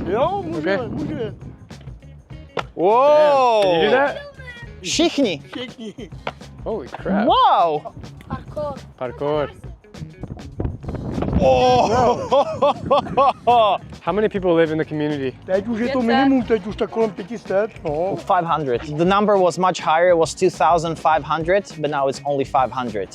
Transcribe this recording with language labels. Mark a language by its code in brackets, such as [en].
[en] Okay. Whoa! Can you do that? [cs] Všichni. [en] Holy crap. Wow! Parkour. Oh! How many people live in the community? [cs] Teď už je to minimum, teď už tak kolem 500. [en] 500. The number was much higher, it was 2,500, but now it's only 500.